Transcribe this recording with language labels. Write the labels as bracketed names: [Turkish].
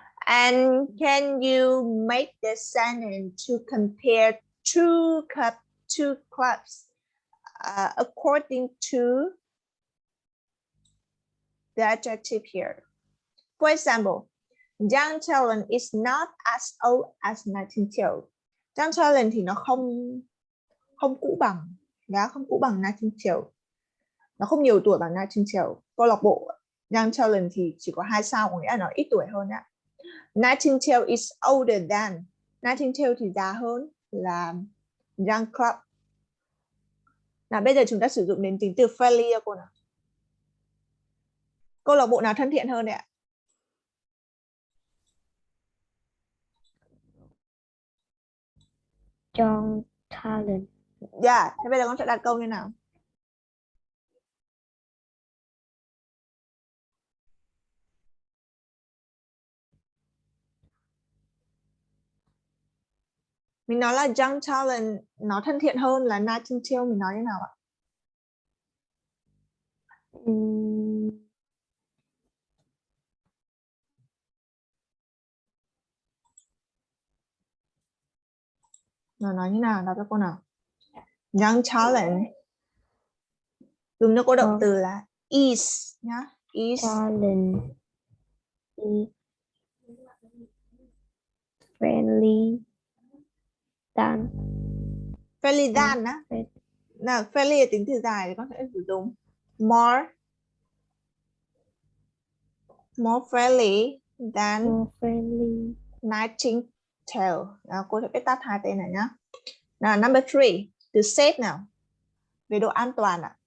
[English] And can you make the sentence to compare two clubs according to the adjective here? For example, young talent is not as old as Nightingale. [Vietnamese] Young talent thì nó không cũ bằng, không cũ bằng Nightingale. Nó không nhiều tuổi bằng Nightingale. Câu lạc bộ Young Talent thì chỉ có 2 sao, có nghĩa là nó ít tuổi hơn ạ. [English] Nightingale is older than. [Vietnamese] Nightingale thì già hơn là Young Club. Nào bây giờ chúng ta sử dụng đến tính từ friendly cô nào. Câu lạc bộ nào thân thiện hơn đấy ạ? Young Talent. Dạ, thế bây giờ con sẽ đặt câu như nào? Mình nói là Young Talent nó thân thiện hơn là Nightingale, mình nói như nào ạ? Nó nói như nào? Đọc cho cô nào. Young Talent dùng cho cô động từ là is nhá. [English] Is Talent is friendly than. Friendly than á. [Vietnamese] Nào, friendly là tính từ dài thì con sẽ sử dụng [English] more friendly than Nightingale. [Vietnamese] Nào, cô sẽ viết tắt hai tên này nhá. Nào, [English] number 3, [Vietnamese] từ safe nào. Về độ an toàn ạ.